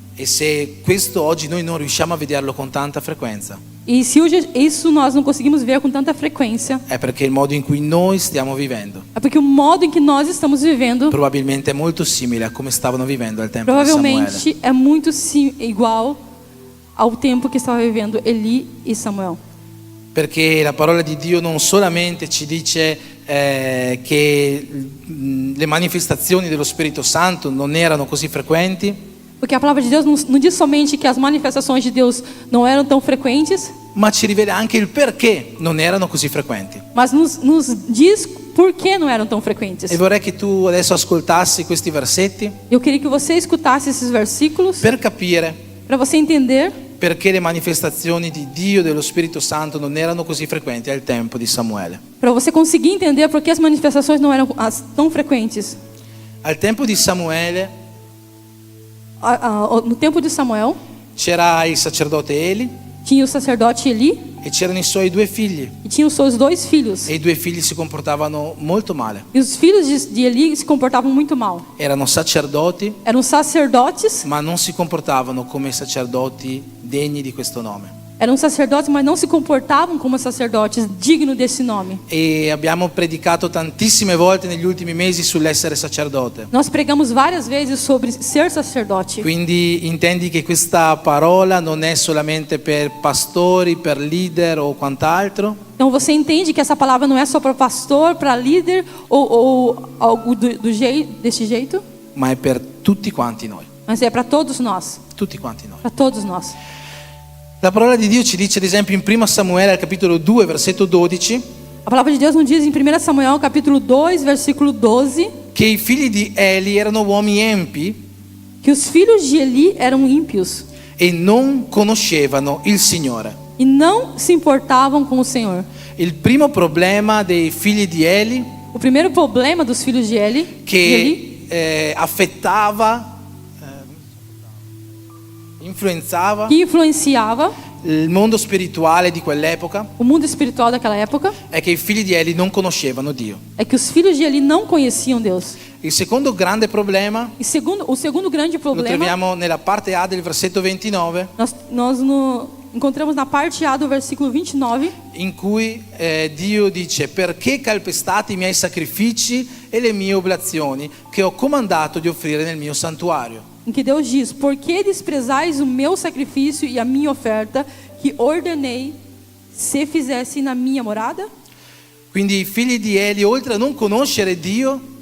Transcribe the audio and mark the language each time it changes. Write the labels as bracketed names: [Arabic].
[Italian] E se questo oggi noi non riusciamo a vederlo con tanta frequenza, [Portuguese] E se hoje isso nós não conseguimos ver com tanta frequência, [Italian] è perché il modo in cui noi stiamo vivendo [Portuguese] é porque o modo em que nós estamos vivendo [Italian] probabilmente è molto simile a come stavano vivendo al tempo di Samuele. [Portuguese] provavelmente é muito igual ao tempo que estava vivendo Eli e Samuel. [Italian] Perché la parola di Dio non solamente ci dice che le manifestazioni dello Spirito Santo non erano così frequenti, [Portuguese] Porque a palavra de Deus não diz somente que as manifestações de Deus não eram tão frequentes, [Italian] ma ci rivela anche il perché non erano così frequenti. [Portuguese] mas nos diz por que não eram tão frequentes. [Italian] E vorrei che tu adesso ascoltassi questi versetti [Portuguese] Eu queria que você escutasse esses versículos [Italian] per capire [Portuguese] para você entender [Italian] perché le manifestazioni di Dio e dello Spirito Santo non erano così frequenti al tempo di Samuele. [Portuguese] Para você conseguir entender por que as manifestações não eram tão frequentes. [Italian] Al tempo di Samuele [Portuguese] No tempo de Samuel, [Italian] c'era il sacerdote Eli [Portuguese] tinha o sacerdote Eli [Italian] e c'erano i suoi 2 figli, [Portuguese] e tinha os seus 2 filhos. [Italian] e i 2 figli si comportavano molto male. [Portuguese] E os filhos de Eli se comportavam muito mal. [Italian] Erano sacerdoti, [Portuguese] Eram sacerdotes, [Italian] ma non si comportavano come sacerdoti degni di questo nome. [Portuguese] eram sacerdotes, mas não se comportavam como sacerdotes dignos desse nome. [Italian] E abbiamo predicato tantissime volte negli ultimi mesi sull'essere sacerdote. [Portuguese] Nós pregamos várias vezes sobre ser sacerdote. [Italian] Quindi intendi che questa parola non è solamente per pastori, per leader o quant'altro, [Portuguese] Então você entende que essa palavra não é só para pastor, para líder ou algo desse jeito, [Italian] ma è per tutti quanti noi. [Portuguese] mas é para todos nós, [Italian] Tutti quanti noi. [Portuguese] para todos nós. [Italian] La parola di Dio ci dice ad esempio in 1 Samuele al capitolo 2 versetto 12 [Portuguese] A palavra de Deus nos diz em 1 Samuel capítulo 2, versículo 12, [Italian] che i figli di Eli erano uomini empi [Portuguese] que os filhos de Eli eram ímpios [Italian] e non conoscevano il Signore. [Portuguese] e não se importavam com o Senhor. [Italian] Il primo problema dei figli di Eli [Portuguese] O primeiro problema dos filhos de Eli, [Italian] che affettava, influenzava [Portuguese] que influenciava [Italian] il mondo spirituale di quell'epoca [Portuguese] o mundo espiritual daquela época, [Italian] è che i figli di Eli non conoscevano Dio. [Portuguese] é que os filhos de Eli não conheciam Deus. [Italian] Il secondo grande problema [Portuguese] E o segundo grande [Italian] lo [Portuguese] problema, [Italian] troviamo nella parte A del versetto 29, [Portuguese] nós encontramos na parte A do versículo 29, [Italian] in cui Dio dice: perché calpestate i miei sacrifici e le mie oblazioni che ho comandato di offrire nel mio santuario. [Portuguese] em que Deus diz: por que desprezais o meu sacrifício e a minha oferta que ordenei se fizesse na minha morada? [Italian] Quindi i figli di Eli, oltre a non conoscere Dio,